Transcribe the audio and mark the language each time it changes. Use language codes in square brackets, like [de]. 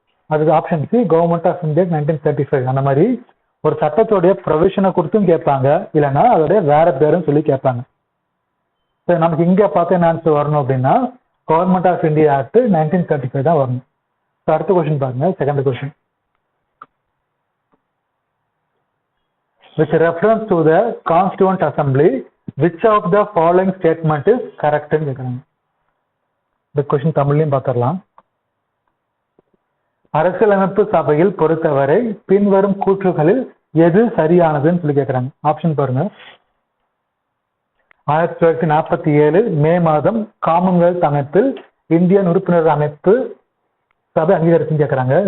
[ta] அதுக்கு option C government of India 1935. அந்த மாதிரி ஒரு சட்டத்தோடைய ப்ரொவிஷனை கொடுத்தும் கேட்பாங்க, இல்லைன்னா அதோடைய வேற பேருன்னு சொல்லி கேட்பாங்க. சரி, நமக்கு இங்க பார்த்து என்ன ஆன்சர் வரணும் அப்படின்னா கவர்மெண்ட் ஆஃப் இந்தியா ஆக்ட் 1935 தான் வரணும். அடுத்த கொஸ்டின் பாருங்க, second question. [en] With reference to the Constituent Assembly, which of the following statement is correct [ta] ன்னு கேட்குறாங்க. இந்த கொஸ்டின் தமிழ்லையும் பார்த்துடலாம். அரசியலமைப்பு சபையில் பொறுத்தவரை பின்வரும் கூற்றுகளில் எது சரியானதுன்னு சொல்லி கேட்குறாங்க. ஆப்ஷன் பாருங்க. 1947 மே மாதம் காமன்வெல்த் அமைப்பில் இந்தியன் உறுப்பினர் அமைப்பு சபை அங்கீகரிச்சுன்னு கேட்குறாங்க.